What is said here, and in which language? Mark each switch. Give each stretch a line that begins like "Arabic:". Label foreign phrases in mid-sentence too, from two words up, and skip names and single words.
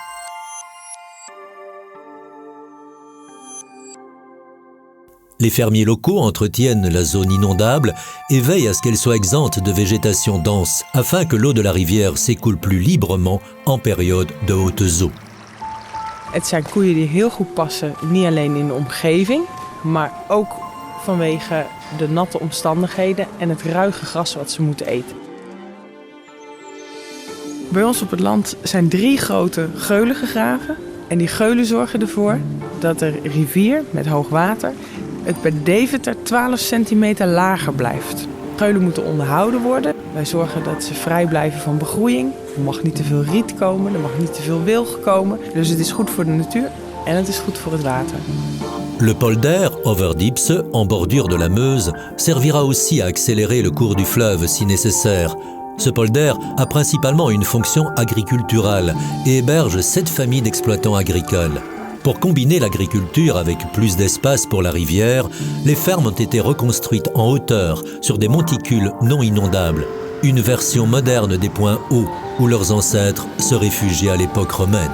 French: Les fermiers locaux entretiennent la zone inondable et veillent à ce qu'elle soit exempte de végétation dense, afin que l'eau de la rivière s'écoule plus librement en période de hautes eaux.
Dutch: Het zijn koeien die heel goed passen, niet alleen in de omgeving, maar ook vanwege de natte omstandigheden en het ruige gras wat ze moeten eten. Bij ons op het land zijn 3 grote geulen gegraven. En die geulen zorgen ervoor dat de rivier met hoog water het bij Deventer 12 centimeter lager blijft. Geulen moeten onderhouden worden. Wij zorgen dat ze vrij blijven van begroeiing. Er mag niet te veel riet komen, er mag niet te veel wilg komen. Dus het is goed voor de natuur en het is goed voor het water.
French: Le polder over Diepse, en bordure de la Meuse, servira aussi à accélérer le cours du fleuve si nécessaire. Ce polder a principalement une fonction agriculturale et héberge 7 familles d'exploitants agricoles. Pour combiner l'agriculture avec plus d'espace pour la rivière, les fermes ont été reconstruites en hauteur sur des monticules non inondables, une version moderne des points hauts où leurs ancêtres se réfugiaient à l'époque romaine.